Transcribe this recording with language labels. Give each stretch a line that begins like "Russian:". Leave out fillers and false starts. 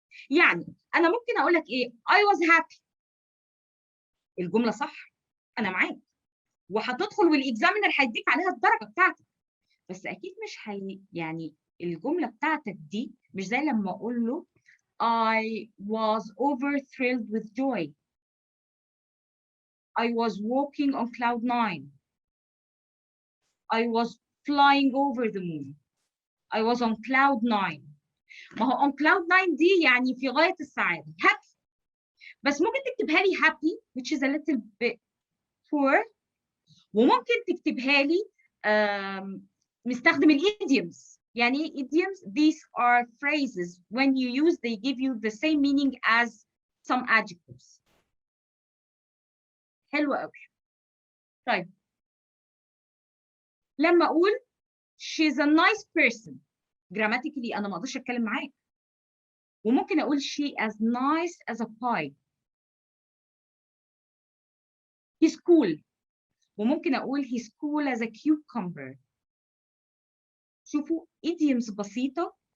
Arabic: يعني انا ممكن اقول لك ايه
English: I was happy،
Arabic: الجمله صح انا معاك، وهتدخل والاكزامينر هيديك عليها الدرجه بتاعتك، بس اكيد مش يعني الجمله بتاعتك دي مش زي لما اقول له
English: I was over thrilled with joy. I was walking on cloud 9. I was flying over the moon. I was on cloud 9.
Arabic: ما هو
English: on cloud 9
Arabic: دي يعني في غاية السعادة happy، بس ممكن تكتبها لي happy
English: which is a little bit poor،
Arabic: وممكن تكتبها لي نستخدم الidioms. يعني ايه
English: idioms؟ These are phrases when you use they give you the same meaning as some adjectives.
Arabic: حلو قوي. طيب لما اقول
English: she's a nice person grammatically
Arabic: انا ما اقدرش اتكلم معاك، وممكن اقول
English: she as nice as a pie. he's cool،
Arabic: وممكن اقول
English: he's cool as a cucumber.
Arabic: شوفوا idioms بسيطة.